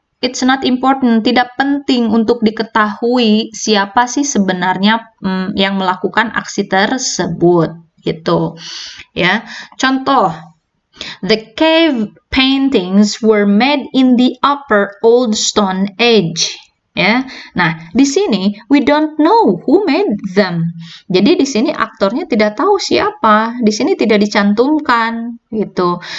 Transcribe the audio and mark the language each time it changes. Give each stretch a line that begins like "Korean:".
English: It's not important,
Indonesian: tidak penting untuk diketahui siapa sih sebenarnya yang melakukan aksi tersebut gitu. Ya.
English: Contoh, the cave paintings were made in the Upper Old Stone Age. Ya.
Indonesian: Nah, di sini
English: we don't know who made them.
Indonesian: Jadi di sini aktornya tidak tahu siapa. Di sini tidak dicantumkan gitu.